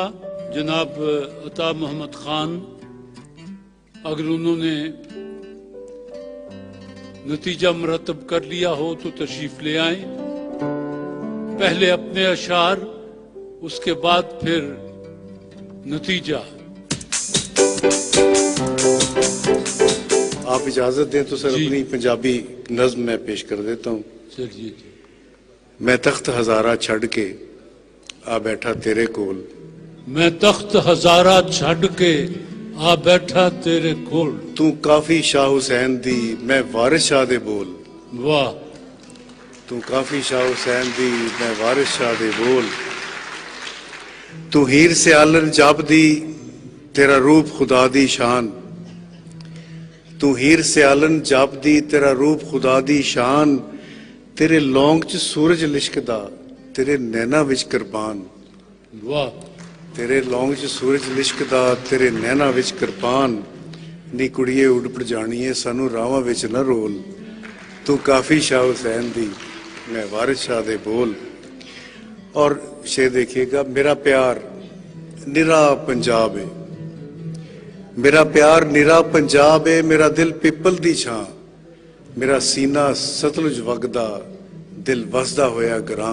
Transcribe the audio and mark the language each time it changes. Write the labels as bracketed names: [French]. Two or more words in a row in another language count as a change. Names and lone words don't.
[Urdu] جناب عطا محمد خان، اگر انہوں نے نتیجہ مرتب کر لیا ہو تو تشریف لے آئے. پہلے اپنے اشعار، اسکے بعد پھر نتیجہ. آپ اجازت دیں تو سر اپنی پنجابی نظم میں پیش کر دیتا ہوں. چلیے جی. [Punjabi] ਮੈਂ ਤਖ਼ਤ ਹਜ਼ਾਰਾ ਛੜ ਕੇ ਆ ਬੈਠਾ ਤੇਰੇ ਕੋਲ, ਮੈਂ ਤਖ਼ਤ ਹਜ਼ਾਰਾ ਛੜ ਕੇ ਆ ਬੈਠਾ ਤੇਰੇ ਕੋਲ, ਤੂ ਕਾਫ਼ੀ ਸ਼ਾਹ ਹੁਸੈਨ ਦੀ ਮੈਂ ਵਾਰਿਸ ਸ਼ਾਹ ਦੇ ਬੋਲ। वाह, ਤੂ ਕਾਫ਼ੀ ਸ਼ਾਹ ਹੁਸੈਨ ਦੀ ਮੈਂ ਵਾਰਿਸ ਸ਼ਾਹ ਦੇ ਬੋਲ, ਤੂ ਹੀਰ ਸੇ ਆਲਨ ਜਾਪ ਦੀ ਤੇਰਾ ਰੂਪ ਖ਼ੁਦਾ ਦੀ ਸ਼ਾਨ, ਤੂ ਹੀਰ ਸੇ ਆਲਨ ਜਾਪ ਦੀ ਤੇਰਾ ਰੂਪ ਖ਼ੁਦਾ ਦੀ ਸ਼ਾਨ, ਤੇਰੇ ਲੌਂਗ 'ਚ ਸੂਰਜ ਲਿਸ਼ਕਦਾ, ਤੇਰੇ ਨੈਣਾ ਵਿੱਚ ਕਿਰਪਾਨ। वाह, ਤੇਰੇ ਲੌਂਗ 'ਚ ਸੂਰਜ ਲਿਸ਼ਕਦਾ, ਤੇਰੇ ਨੈਣਾ ਵਿੱਚ ਕਿਰਪਾਨ। ਨੀ ਕੁੜੀਏ ਉਡ ਜਾਣੀਏ, ਸਾਨੂੰ ਰਾਵਾਂ ਵਿੱਚ ਨਾ ਰੋਲ। ਤੂੰ ਕਾਫੀ ਸ਼ਾਹ ਹੁਸੈਨ ਦੀ, ਮੈਂ ਵਾਰਿਸ ਸ਼ਾਹ ਦੇ ਬੋਲ। [Urdu] اور شعر دیکھیےگا, [Punjabi] ਮੇਰਾ ਪਿਆਰ ਨਿਰਾ ਪੰਜਾਬ ਹੈ, ਮੇਰਾ ਪਿਆਰ ਨਿਰਾ ਪੰਜਾਬ ਹੈ, ਮੇਰਾ ਦਿਲ ਪਿਪਲ ਦੀ ਛਾਂ, ਮੇਰਾ ਸੀਨਾ ਸਤਲੁਜ ਵਗਦਾ, ਦਿਲ ਵਸਦਾ ਹੋਇਆ ਗਰਾਂ।